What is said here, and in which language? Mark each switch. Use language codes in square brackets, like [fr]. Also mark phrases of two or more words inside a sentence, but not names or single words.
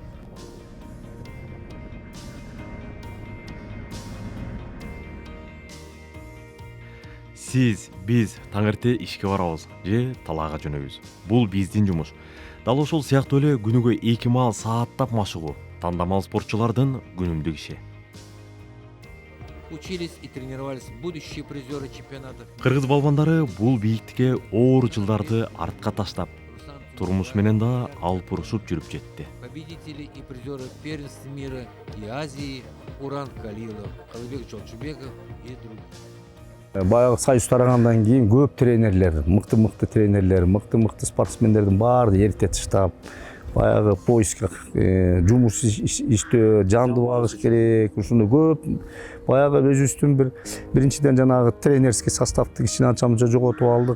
[ky] Сиз, биз таң эрте ишке барабыз же талаага жөнөйбүз. Бул биздин жумуш. Дал ошол сыяктуу эле күнүгө 2 маал сааттап машыгуу тандамал спортчулардын күнүмдүк иши. [ru] Учились и тренировались будущие призеры чемпионатов. [ky] Кыргыз балбандары бул бийиктикке оор жылдарды артка таштап, турмуш менен да алпурушуп жүрүп жетти. [ru] Победители и призеры первенств мира и Азии Уран Калилов, Калыбек Жолчубеков и другие. [ky] Баягы союз тарагандан кийин көп тренерлер, мыкты тренерлер, мыкты спортсмендердин баары эрте таштап, баягы поиска жумуш иштөө, жанды багыш керек, ушуну көп баягы өзүбүздүн биринчиден жанагы [ru] тренерский составты [ky] кичине анча-мынча жоготуп алдык.